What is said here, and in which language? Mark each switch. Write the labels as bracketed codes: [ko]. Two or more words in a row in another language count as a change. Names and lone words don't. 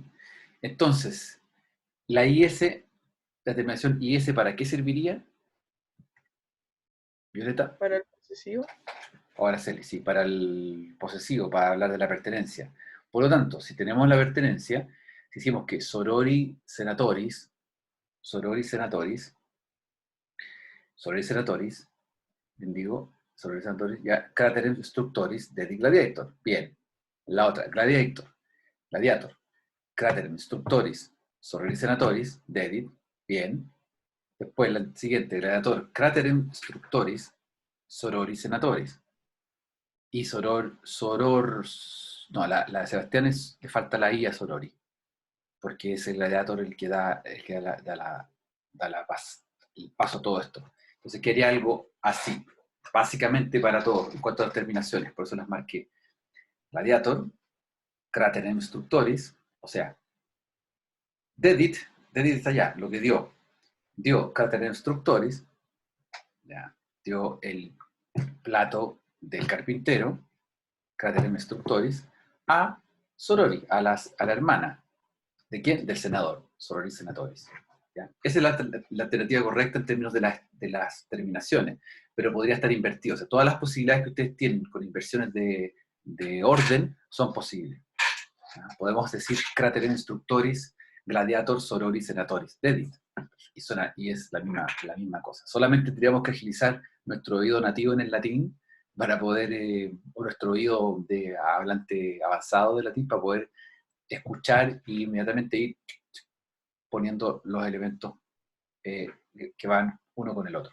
[es] Entonces, la IS, la terminación IS, ¿para qué serviría? Violeta. Para el posesivo. Ahora sí, para el posesivo, para hablar de la pertenencia. Por lo tanto, si tenemos la pertenencia, si decimos que [la] sorori senatoris, [es] bendigo, [la] sorori senatoris, [es] ya, [la] craterem structoris dedit gladiator. [es] Bien. La otra, [la] gladiator, craterem structoris, sorori senatoris, dedit. [es] Bien. Después, la siguiente, [la] gladiator, craterem structoris, sorori senatoris. [es] Y no, la de Sebastián le falta la I a Sorori, porque es el gladiator el que da el paso a todo esto. Entonces quería algo así, básicamente para todo, en cuanto a las terminaciones, por eso las marqué. [la] Gladiator, craterem structoris, [es] o sea, dedit está allá, lo que dio [la] craterem structoris, [es] ya, dio el plato del carpintero, [la] craterem structoris, [es] a Sorori, a la hermana. ¿De quién? Del senador, [la] Sorori Senatoris. [es] ¿Ya? Esa es la alternativa correcta en términos de las terminaciones, pero podría estar invertido. O sea, todas las posibilidades que ustedes tienen con inversiones de orden son posibles. ¿Ya? Podemos decir [la] craterem structoris, gladiator, Sorori Senatoris, dedit. [es] Y es la misma cosa. Solamente tendríamos que agilizar nuestro oído nativo en el latín para poder, o nuestro oído de hablante avanzado de latín, para poder escuchar y inmediatamente ir poniendo los elementos que van uno con el otro.